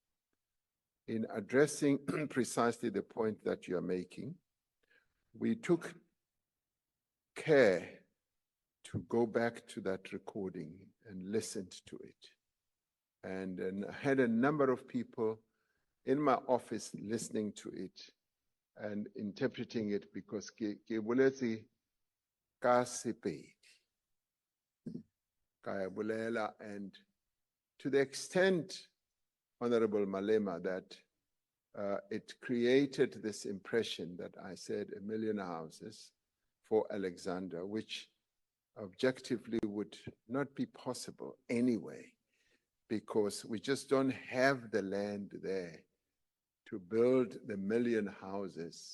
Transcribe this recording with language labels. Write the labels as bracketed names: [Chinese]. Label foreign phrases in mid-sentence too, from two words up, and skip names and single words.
[English] In addressing precisely the point that you are making, we took care to go back to that recording and listened to it. And had a number of people in my office listening to it and interpreting it because [Northern Sotho] ke boletse ka Sepedi, ka e bolela, [English] and to the extent, Honorable Malema, that it created this impression that I said 1 million houses for Alexander, which objectively would not be possible anyway, because we just don't have the land there to build the 1 million houses.